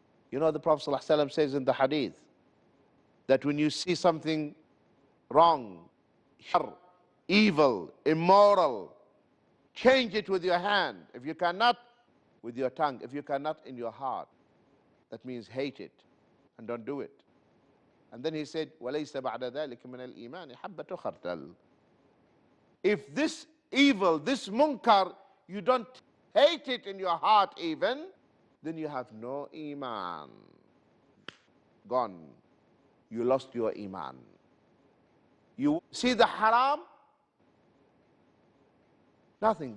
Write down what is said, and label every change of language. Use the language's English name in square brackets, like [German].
[English] You know, the Prophet ﷺ says in the hadith that when you see something wrong, shar, evil, immoral, change it with your hand. If you cannot, with your tongue. If you cannot, in your heart. That means hate it and don't do it. And then he said, [Arabic] وَلَيْسَ بَعْدَ ذَلِكَ مِنَ الْإِيمَانِ حَبَّةُ خَرْدَلٍ. [English] If this evil, this munkar, you don't hate it in your heart even, then you have no iman. gone. You lost your iman. You see the haram, nothing.